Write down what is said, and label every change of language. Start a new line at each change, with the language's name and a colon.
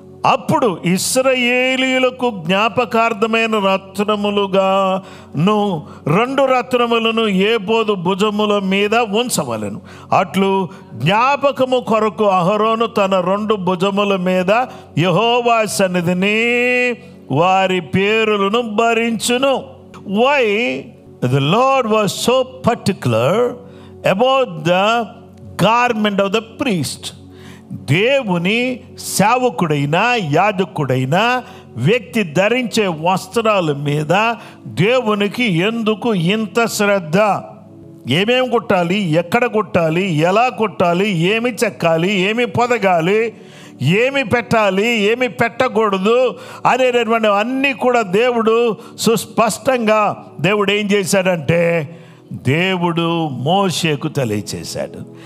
Telugu: అప్పుడు ఇశ్రాయేలీయులకు జ్ఞాపకార్థమైన రత్నములుగాను 2 రత్నములను ఏపోదు భుజముల మీద ఉంచవలెను. అట్లు జ్ఞాపకము కొరకు అహరోను తన 2 భుజముల మీద యెహోవా సన్నిధిని వారి పేరులను భరించును.
English: Why the Lord was so particular about the garment of the priest?
Telugu: దేవుని సేవకుడైన యాజకుడైన వ్యక్తి ధరించే వస్త్రాల మీద దేవునికి ఎందుకు ఇంత శ్రద్ధ? ఏమేమి కుట్టాలి, ఎక్కడ కుట్టాలి, ఎలా కుట్టాలి, ఏమి చెక్కాలి, ఏమి పొదగాలి, ఏమి పెట్టాలి, ఏమి పెట్టకూడదు అనేటటువంటి అన్నీ కూడా దేవుడు సుస్పష్టంగా దేవుడు ఏం చేశాడంటే దేవుడు మోషేకు తెలియచేశాడు.